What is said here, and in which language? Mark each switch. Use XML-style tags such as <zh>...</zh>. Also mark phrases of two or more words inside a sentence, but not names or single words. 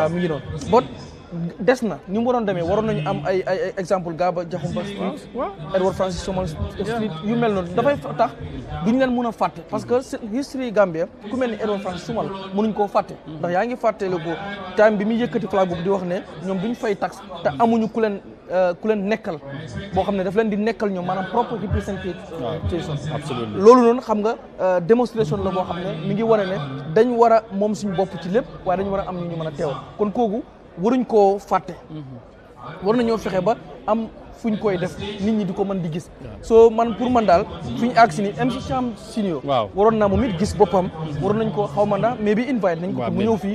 <wo>yaa mi ngi noonu des na ni mu waroon demee waroon nañu am ay exemple Gaba Jaxumpa Street Edward Francis Sumal Street yu mel noonu dafay tax duñ leen mun a fàtte</wo> <fr>parce que</fr> <wo>history Gambia ku mel ni Edward Francis Sumal mënuñ koo fàtte ndax yaa ngi fàttele ko time bi muy yëkkati flag boobu di wax ne ñoom duñ fay taxe te amuñu ku leen nekkal boo xam ne daf leen di nekkal ñoom maanaam</wo> <en>proper representation</en> <wo>loolu noonu xam nga démonstration la boo xam ne mi ngi wane ne dañ war a moom suñu bopp ci lépp waaye dañ war a am ñu mën a teewal kon kooku waruñ koo fàtte war nañoo fexe ba am fuñ koy def nit ñi di ko mën di gis soo man pour man daal fi ñu àgg si ni MC Cham Senior waroon naa moom it gis boppam waroon nañ ko xaw ma ndax mais bi invite nañ ko mu ñëw fii</wo>